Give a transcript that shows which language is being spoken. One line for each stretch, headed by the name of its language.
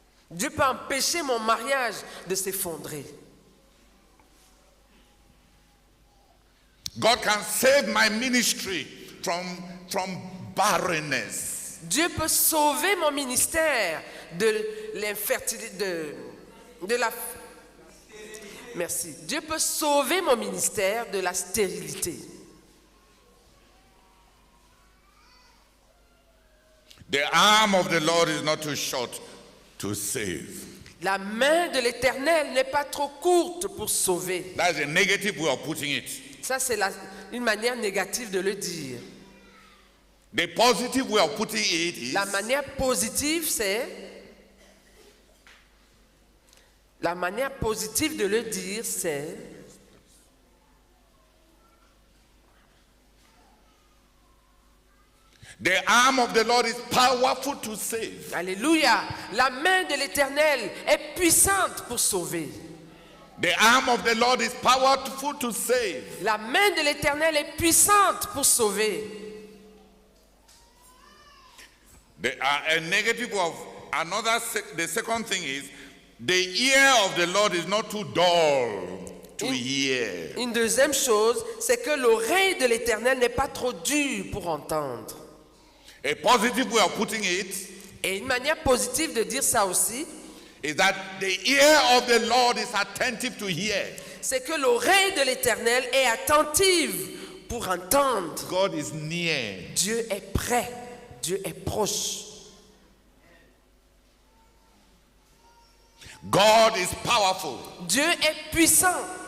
French: Dieu peut empêcher mon mariage de s'effondrer.
English: God can save my ministry from barrenness.
French: Dieu peut sauver mon ministère de l'infertilité, de la... Merci. Dieu peut sauver mon ministère de la stérilité.
English: The arm of the Lord is not too short to save.
French: La main de l'Éternel n'est pas trop courte pour sauver.
English: That's a negative way of putting it.
French: Ça, c'est une manière négative de le dire.
English: The positive way of putting it is
French: La manière positive, c'est La manière positive de le dire, c'est
English: the arm of the Lord is powerful to save.
French: Alléluia. La main de l'Éternel est puissante pour sauver.
English: The arm of the Lord is powerful to save.
French: La main de l'Éternel est puissante pour sauver.
English: A negative of the second thing is the ear of the Lord is not too dull to hear.
French: Une deuxième chose, c'est que l'oreille de l'Éternel n'est pas trop dure pour entendre.
English: A positive way of putting it
French: Et une manière positive de dire ça aussi,
English: is that the ear of the Lord is attentive to hear.
French: c'est que l'oreille de l'Éternel est attentive pour entendre.
English: God is near.
French: Dieu est près, Dieu est proche.
English: God is powerful
French: Dieu est puissant